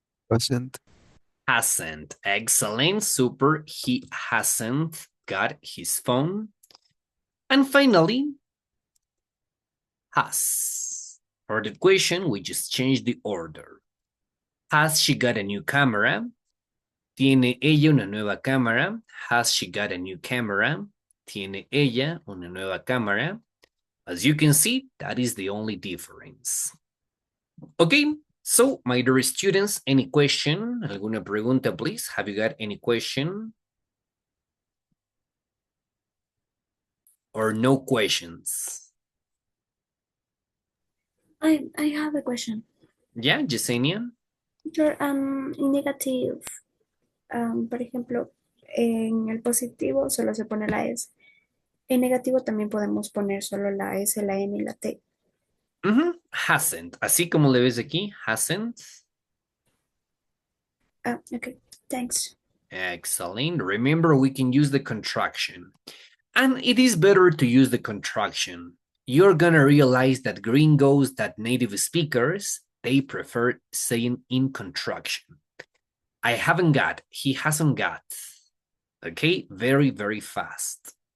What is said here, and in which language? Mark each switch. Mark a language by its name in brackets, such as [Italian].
[English] Hasn't. Hasn't. Excellent. Super. He hasn't got his phone. And finally, has. For the question, we just change the order. Has she got a new camera? [Spanish] ¿Tiene ella una nueva cámara? [English] Has she got a new camera? [Spanish] ¿Tiene ella una nueva cámara? [English] As you can see, that is the only difference. Okay, so my dear students, any question? [Spanish] ¿Alguna pregunta, please? [English] Have you got any question? Or no questions? I have a question. Yeah, Yesenia? Teacher, in negative, [Spanish] por ejemplo, en el positivo solo se pone la S. En negativo también podemos poner solo la S, la N y la T. [English] Hasn't. [Spanish] Así como le ves aquí, hasn't. [English] Okay, thanks. Excellent. Remember, we can use the contraction. And it is better to use the contraction. You're gonna realize that gringos, that native speakers, they prefer saying in contraction. I haven't got, he hasn't got. Okay, very, very fast.